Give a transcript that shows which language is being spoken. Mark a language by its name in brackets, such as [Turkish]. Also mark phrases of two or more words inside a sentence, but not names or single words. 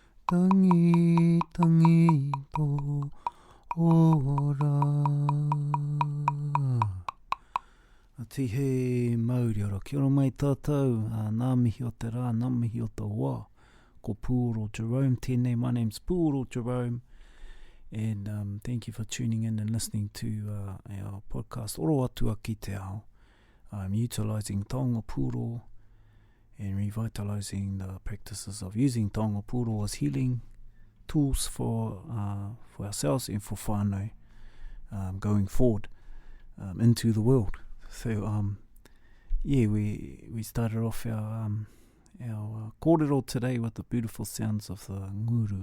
[Māori] tangi to ora. Tihe Māori ora, kia ora mai tātou, nā mihi o te rā, nā mihi o te wā, ko Puoro Jerome tēnei. [English] My name's Puoro Jerome, and thank you for tuning in and listening to our podcast, ORO ATUA [Māori] ki te ao. [English] I'm utilising [Māori] Taonga Puoro [English] and revitalising the practices of using [Māori] Taonga Puoro [English] as healing tools for ourselves and for whānau going forward into the world. So we started off our kōrero today with the beautiful sounds of the nguru.